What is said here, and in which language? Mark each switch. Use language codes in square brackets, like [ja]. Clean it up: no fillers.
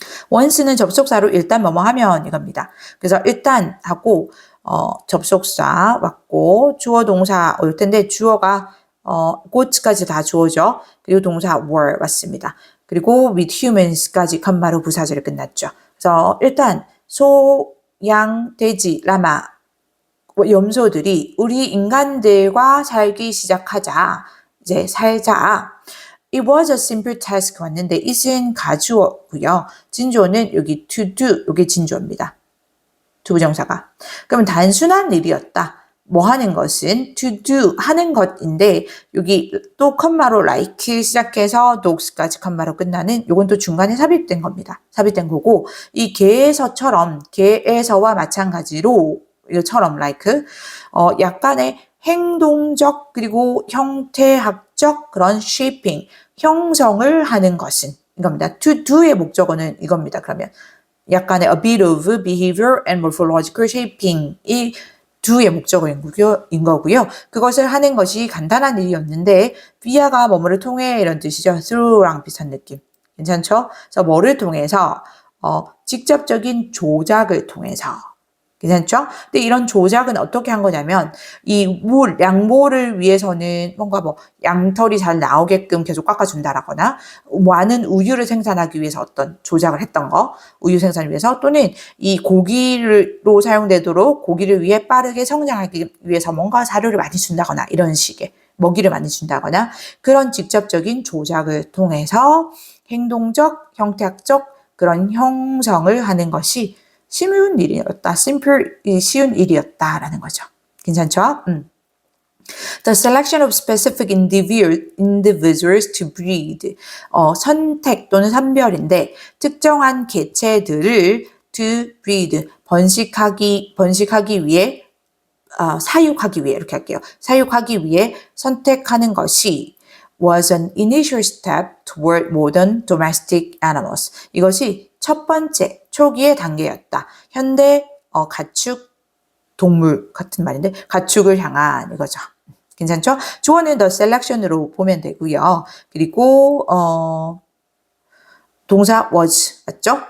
[ko] once는 접속사로 일단 뭐뭐 하면 이겁니다. 그래서 일단 하고 접속사 왔고 주어 동사 올 텐데 주어가 goats까지 다 주어죠. 그리고 동사 were 왔습니다. 그리고 with humans까지 컴마로 부사절이 끝났죠. 그래서 일단 소, 양, 돼지, 라마, 염소들이 우리 인간들과 살기 시작하자. 이제 살자. [en] It was a simple task [ko] 왔는데 it은 가주어고요. 진주어는 여기 to do, 이게 진주어입니다. 투부정사가. 그러면 단순한 일이었다. 하는 것은 to do, 하는 것인데 여기 또 컴마로 like 시작해서 dogs까지 컴마로 끝나는 요건 또 중간에 삽입된 겁니다. 삽입된 거고 이 개에서와 마찬가지로 이것처럼 like 약간의 행동적 그리고 형태학적 그런 shaping 형성을 하는 것은 이겁니다. to do의 목적어는 이겁니다. 그러면 약간의 [en] a bit of behavior and morphological shaping [ko] 이 do의 목적어인 거고요. 그것을 하는 것이 간단한 일이었는데 via가 뭐뭐를 통해 이런 뜻이죠. through랑 비슷한 느낌. 괜찮죠? 그래서 뭐를 통해서 직접적인 조작을 통해서 괜찮죠? 근데 이런 조작은 어떻게 한 거냐면 이 양모를 위해서는 뭔가 뭐 양털이 잘 나오게끔 계속 깎아준다라거나 많은 우유를 생산하기 위해서 어떤 조작을 했던 거 우유 생산을 위해서 또는 이 고기로 사용되도록 고기를 위해 빠르게 성장하기 위해서 뭔가 사료를 많이 준다거나 이런 식의 먹이를 많이 준다거나 그런 직접적인 조작을 통해서 행동적, 형태학적 그런 형성을 하는 것이 쉬운 일이었다. 쉬운 일이었다라는 거죠. 괜찮죠? [en] The selection of specific individuals to breed. [ko] 선택 또는 선별인데 특정한 개체들을 to breed, 번식하기 위해 사육하기 위해 이렇게 할게요. 사육하기 위해 선택하는 것이 [en] was an initial step toward modern domestic animals. [ko] 이것이 첫 번째 초기의 단계였다. 현대 가축 동물 같은 말인데 가축을 향한 이거죠. 괜찮죠? 주어는 the selection으로 보면 되고요. 그리고 동사 was 맞죠?